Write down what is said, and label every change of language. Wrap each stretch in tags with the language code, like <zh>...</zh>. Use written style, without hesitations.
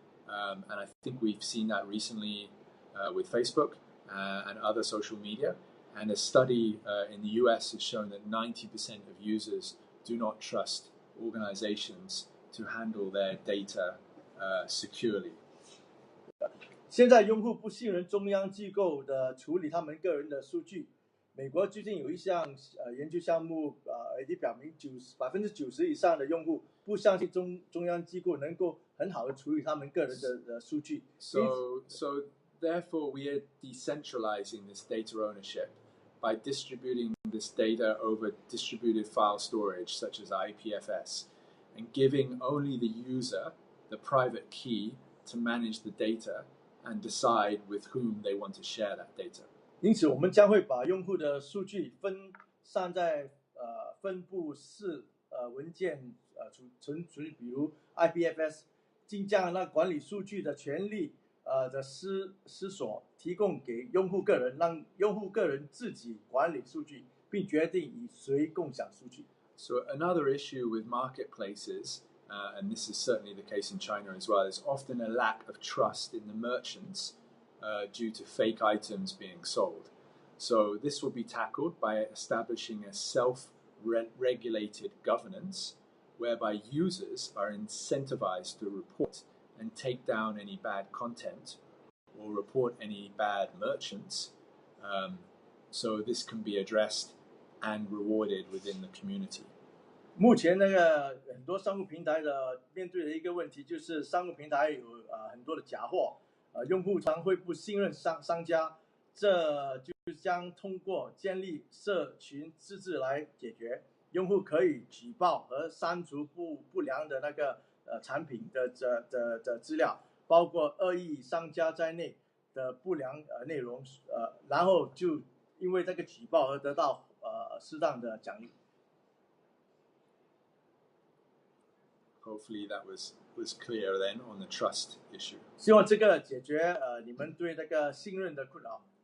<en>And I think we've seen that recently with Facebook and other social media. And a study in the US has shown that 90% of users do not trust organizations to handle their data securely.</en> <zh>现在用户不信任中央机构的处理他们个人的数据。美国最近有一项研究项目已经表明90%以上的用户不相信中央机构能够很好的处理他们个人的数据。</zh> <en>So therefore we are decentralizing this data ownership by distributing this data over distributed file storage such as IPFS and giving only the user the private key to manage the data and decide with whom they want to share that data.</en> <zh>因此，我们将会把用户的数据分散在分布式文件存储，比如 IPFS， 并将那管理数据的权利的私所提供给用户个人，让用户个人自己管理数据，并决定与谁共享数据。</zh> <en>So another issue with marketplaces, and this is certainly the case in China as well, is often a lack of trust in the merchants due to fake items being sold. So this will be tackled by establishing a self-regulated governance whereby users are incentivized to report and take down any bad content or report any bad merchants. So this can be addressed and rewarded within the community.</en> <zh>目前很多商务平台面对的一个问题就是商务平台有很多的假货，用户常会不信任商家，这就将通过建立社群机制来解决。用户可以举报和删除不良的产品的资料，包括恶意商家在内的不良内容，然后就因为这个举报而得到适当的奖励。</zh> <en>Hopefully that was clear then on the trust issue.</en> <zh>希望这个解决你们对那个信任的困扰。</zh>